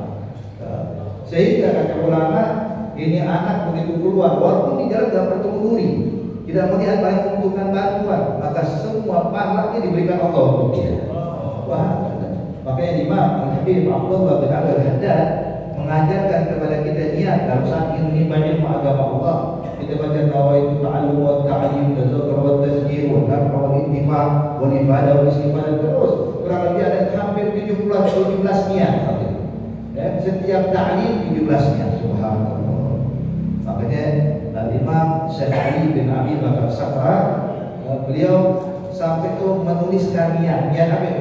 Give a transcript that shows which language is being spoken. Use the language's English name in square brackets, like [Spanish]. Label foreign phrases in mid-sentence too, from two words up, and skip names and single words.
[Indonesian] Sehingga kata ulama, ini anak begitu keluar walaupun di jalan tidak bertemu duri, tidak melihat banyak membutuhkan bantuan, maka semua pahalanya diberikan Allah untuk dia. Wah, makanya Imam Al-Habib Abdullah bin Al-Haddad mengajarkan kepada kita niat dalam saat ini banyak agama Allah. Kita baca [Arabic] نويت تعلم وتعليم تذكر وتذكير ونفع وانتفاع وعبادة واستفادة, [Indonesian] terus kurang lebih ada hampir 17 niat. Setiap ta'lim 17 niat. Subhanallah. Makanya Imam Syekh Ali bin Abi Bakar Sakrar, beliau sampai itu menuliskan niat apa?